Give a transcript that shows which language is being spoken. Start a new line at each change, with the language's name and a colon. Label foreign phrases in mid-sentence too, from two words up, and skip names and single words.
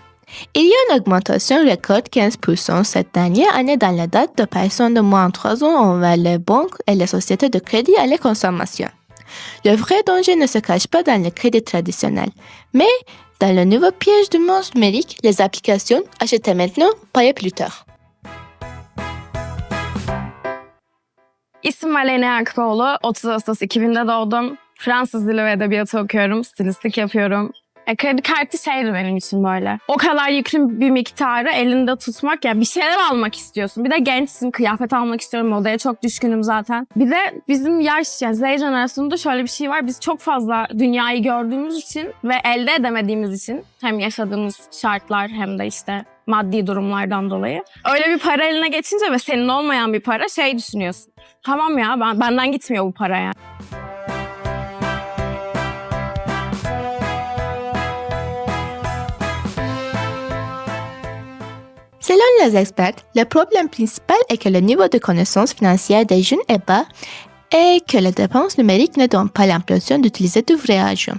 French: Il y a une augmentation record 15% cette dernière année dans la date de personnes de moins de 3 ans envers les banques et les sociétés de crédit à la consommation. Le vrai danger ne se cache pas dans le crédit traditionnel, mais dans le nouveau piège du monde numérique, les applications achetées maintenant, payées plus tard.
Turkish: İsmim Aleyna Yakupoğlu, 30 Ağustos 2000'de doğdum. Fransız dili ve edebiyatı okuyorum, stilistlik yapıyorum. Kredi kartı şeydi benim için böyle. O kadar yüklü bir miktarı elinde tutmak, yani bir şeyler almak istiyorsun. Bir de gençsin, kıyafet almak istiyorum, modaya çok düşkünüm zaten. Bir de bizim yaş, yani Z jenerasyonunda şöyle bir şey var. Biz çok fazla dünyayı gördüğümüz için ve elde edemediğimiz için, hem yaşadığımız şartlar hem de işte maddi durumlardan dolayı. Öyle bir para eline geçince ve senin olmayan bir para şey düşünüyorsun. Tamam ya, benden gitmiyor bu para yani.
French: Selon les experts, le problème principal est que le niveau de connaissance financière des jeunes est bas et que les dépenses numériques ne donnent pas l'impression d'utiliser du vrai argent.